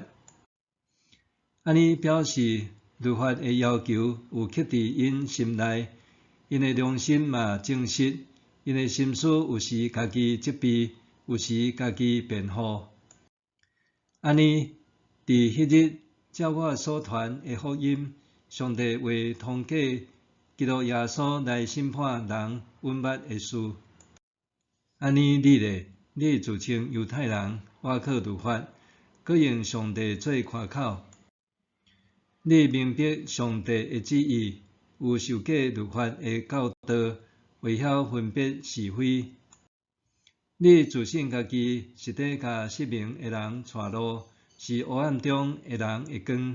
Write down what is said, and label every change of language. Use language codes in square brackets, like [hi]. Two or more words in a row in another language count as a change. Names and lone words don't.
[nan] 安尼表示律法的要求有刻伫因心内，因的良心嘛正实，因的心思有时家己责备，有时家己辩护。安尼，伫迄日照我所传的福音，上帝会通过基督耶稣来审判人允捌的事。安尼你咧，你自称犹太人，倚靠律法，搁用上帝做夸口。你明白上帝的旨意，有受过律法的教导，会晓分别是非。你自信家己是在甲失明的人带路，是黑暗中的人的光。